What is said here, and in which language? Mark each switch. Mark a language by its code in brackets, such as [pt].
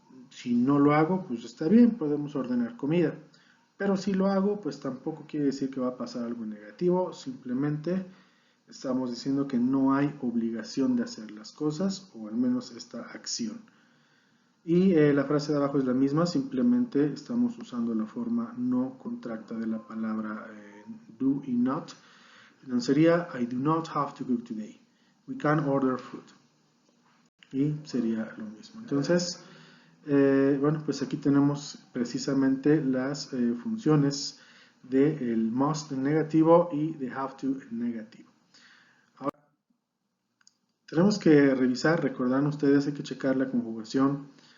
[es] Si no lo hago, pues está bien, podemos ordenar comida. Pero si lo hago, pues tampoco quiere decir que va a pasar algo negativo, simplemente estamos diciendo que no hay obligación de hacer las cosas, o al menos esta acción. Y la frase de abajo es la misma, simplemente estamos usando la forma no contracta de la palabra do y not. Entonces sería, [en] I do not have to cook today. We can order food. [es] Y sería lo mismo. Entonces, bueno, pues aquí tenemos precisamente las funciones del must en negativo y de have to en negativo. Ahora, tenemos que revisar, recordarán ustedes, hay que checar la conjugación.